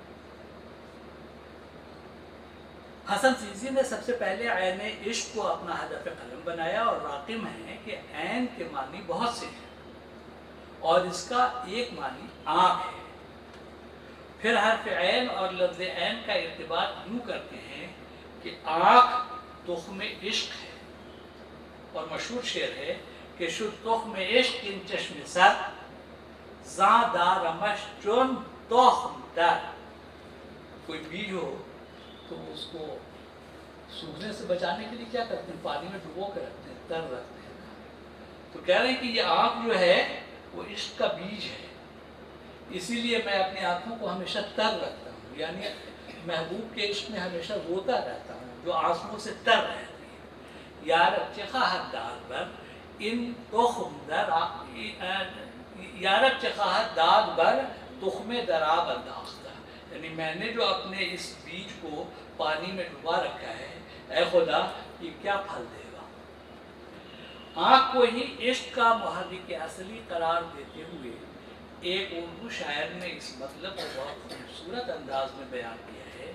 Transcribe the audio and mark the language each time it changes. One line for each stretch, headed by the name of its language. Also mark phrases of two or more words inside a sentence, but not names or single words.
Urdu: حسن سیزی نے سب سے پہلے عین عشق کو اپنا ہدف قلم بنایا، اور راقم ہے کہ عین کے معنی بہت سے ہیں، اور اس کا ایک معنی آنکھ ہے۔ پھر حرف عین اور لفظ عین کا ارتباط یوں کرتے ہیں کہ آنکھ تخم عشق ہے، اور مشہور شعر ہے کہ
Persian: شد تخم عشق ان چشم سر، زاں دارمش چون تخم در۔
Urdu: کوئی بیج ہو تو اس کو سوکھنے سے بچانے کے لیے کیا کرتے ہیں؟ پانی میں ڈبو کے رکھتے ہیں، تر رکھتے ہیں۔ تو کہہ رہے ہیں کہ یہ آنکھ جو ہے وہ عشق کا بیج ہے، اسی لیے میں اپنی آنکھوں کو ہمیشہ تر رکھتا ہوں، یعنی محبوب کے عشق میں ہمیشہ روتا رہتا ہوں، جو آنسوؤں سے تر رہتی ہے۔
Persian: یارب چه خواهد داد بر این تخم در یارب چه خواهد داد بر تخم در آب انداختہ،
Urdu: یعنی میں نے جو اپنے اس بیج کو پانی میں ڈبا رکھا ہے، اے خدا یہ کیا پھل دے گا۔ آنکھ کو ہی عشق کا محرک اصلی قرار دیتے ہوئے ایک اردو شاعر نے اس مطلب کو بہت خوبصورت انداز میں بیان کیا ہے۔